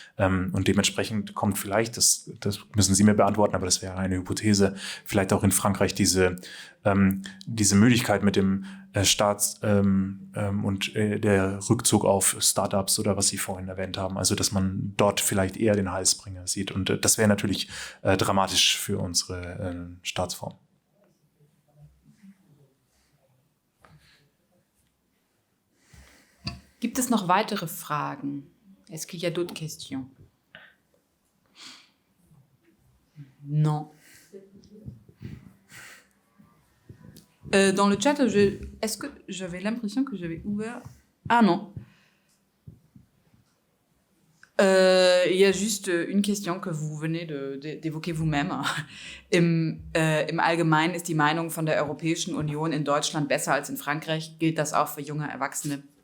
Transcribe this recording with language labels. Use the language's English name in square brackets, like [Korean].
[German] Und dementsprechend kommt vielleicht, das müssen Sie mir beantworten, aber das wäre eine Hypothese, vielleicht auch in Frankreich diese Müdigkeit mit dem Staats- und der Rückzug auf Startups oder was Sie vorhin erwähnt haben. Also, dass man dort vielleicht eher den Heilsbringer sieht. Und das wäre natürlich dramatisch für unsere Staatsform. Gibt es noch weitere Fragen? [French] Est-ce qu'il y a d'autres questions? Non. Dans le chat, est-ce que j'avais l'impression que j'avais ouvert... Ah non. Il y a juste une question que vous venez d'évoquer vous-même. [German] Im Allgemeinen ist die Meinung von der Europäischen Union in Deutschland besser als in Frankreich. Gilt das auch für junge Erwachsene?